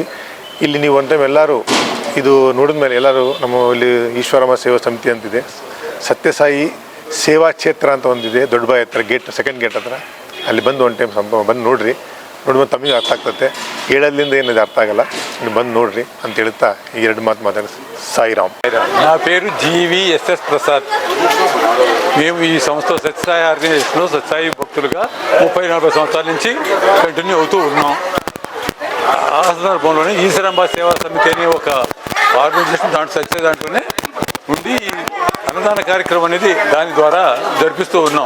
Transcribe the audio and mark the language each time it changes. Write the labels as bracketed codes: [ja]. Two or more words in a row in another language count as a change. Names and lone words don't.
[kn] ಇಲ್ಲಿ ನೀವು ಒಂದು ಟೈಮ್ ಎಲ್ಲರೂ ಇದು ನೋಡಿದ ಮೇಲೆ ಎಲ್ಲರೂ ನಮ್ಮ ಇಲ್ಲಿ ಈಶ್ವರಮ್ಮ ಸೇವಾ ಸಮಿತಿ ಅಂತಿದೆ, ಸತ್ಯಸಾಯಿ ಸೇವಾ ಕ್ಷೇತ್ರ ಅಂತ ಒಂದಿದೆ, ದೊಡ್ಡಬಾಯಿ ಹತ್ರ ಗೇಟ್, 2nd ಗೇಟ್ ಹತ್ರ. ಅಲ್ಲಿ ಬಂದು ಒಂದು ಟೈಮ್ ಬಂದು ನೋಡಿರಿ, ನೋಡುವಂಥ ತಮಗೆ ಅರ್ಥ ಆಗ್ತದೆ. ಹೇಳೋದ್ರಿಂದ ಏನಿದೆ ಅರ್ಥ ಆಗಲ್ಲ, ನೀವು ಬಂದು ನೋಡಿರಿ ಅಂತ ಹೇಳ್ತಾ ಈ 2 ಮಾತು ಮಾತಾಡಿ. [te] సాయిరామ్. నా పేరు GVSS ప్రసాద్. మేము ఈ సంస్థ సత్యసాయి ఆర్గనైజేషన్లో సత్యసాయి భక్తులుగా 30-40 సంవత్సరాల నుంచి కంటిన్యూ అవుతూ ఉన్నాం. ఆ సందర్భంలోనే ఈశ్వరాంబ సేవా సమితి అనే ఒక ఆర్గనైజేషన్ దాంట్లోనే ఉండి అన్నదాన కార్యక్రమం అనేది దాని ద్వారా జరిపిస్తూ ఉన్నాం.